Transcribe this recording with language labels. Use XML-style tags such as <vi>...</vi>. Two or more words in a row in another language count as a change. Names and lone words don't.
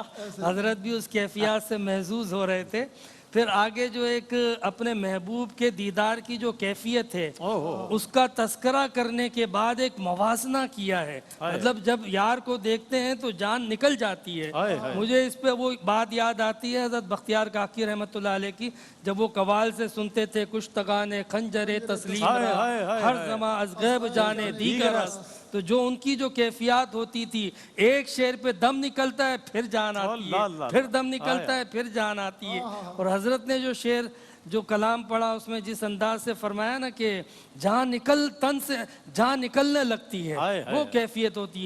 <ur>حضرت بھی اس کیفیات سے محظوظ ہو رہے تھے. پھر آگے جو ایک اپنے محبوب کے دیدار کی جو کیفیت ہے اس کا تذکرہ کرنے کے بعد ایک موازنہ کیا ہے. مطلب جب یار کو دیکھتے ہیں تو جان نکل جاتی ہے. مجھے اس پہ وہ بات یاد آتی ہے حضرت بختیار کاکی رحمۃ اللہ علیہ کی، جب وہ قوال سے سنتے تھے</ur> <fa>کشتگان خنجر تسلیم را ہر زمان از غیب جانے دیگر است.</fa> <ur>تو جو ان کی جو کیفیات ہوتی تھی، ایک شعر پہ دم نکلتا ہے پھر جان آتی ہے، پھر دم نکلتا ہے پھر جان آتی ہے. اور حضرت نے جو شعر جو کلام پڑھا اس میں جس انداز سے فرمایا نا کہ جان تن سے جان نکلنے لگتی ہے، وہ کیفیت ہوتی ہے.</ur>